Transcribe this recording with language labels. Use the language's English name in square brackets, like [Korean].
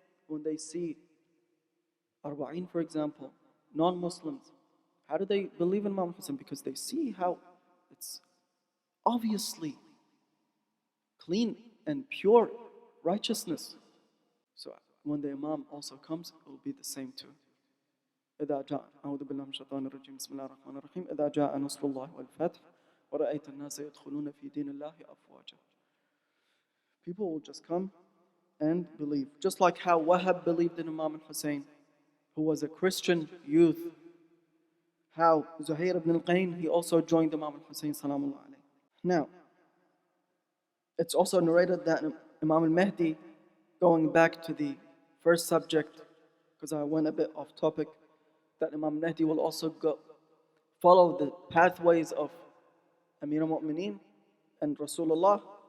[English] When they see Arba'in, for example, non-Muslims, how do they believe in Imam al-Hussein? Because they see how it's obviously clean and pure righteousness. So when the Imam also comes, it will be the same too. [Arabic] إذا جاء أعوذ بالله من الشيطان الرجيم بسم الله الرحمن الرحيم إذا جاء نصر الله والفتح ورأيت الناس يدخلون في دين الله أفواجا. [English] People will just come and believe. Just like how Wahab believed in Imam al-Hussein, who was a Christian youth. How Zuhair ibn al-Qayn, he also joined Imam al-Hussein salamullah alayhi. Now, it's also narrated that Imam al-Mahdi, going back to the first subject, because I went a bit off topic, that Imam al-Mahdi will also follow the pathways of Amir al-Mu'mineen and Rasulullah.